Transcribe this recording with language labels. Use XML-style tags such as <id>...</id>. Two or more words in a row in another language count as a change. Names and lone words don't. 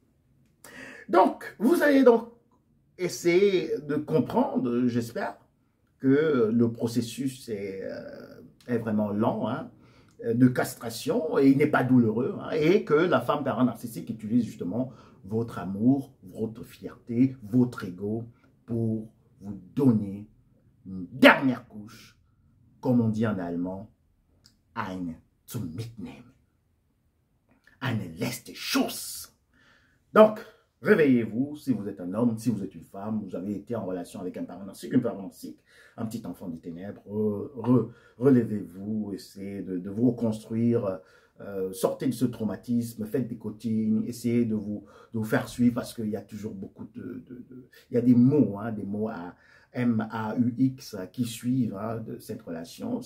<fr>Donc, vous allez donc essayer de comprendre, j'espère, que le processus est vraiment lent, hein, de castration, et il n'est pas douloureux, hein, et que la femme perverse narcissique utilise justement votre amour, votre fierté, votre ego pour vous donner une dernière couche, comme on dit en allemand,</fr> <de>eine zum Mitnehmen. Eine letzte Schuss.</de> <fr>Donc, réveillez-vous, si vous êtes un homme, si vous êtes une femme, vous avez été en relation avec un pervers narcissique, un petit enfant des ténèbres, relevez-vous, essayez de vous reconstruire, sortez de ce traumatisme, faites des coachings, essayez de vous faire suivre parce qu'il y a toujours beaucoup il y a des mots à M-A-U-X qui suivent de cette relation.</fr>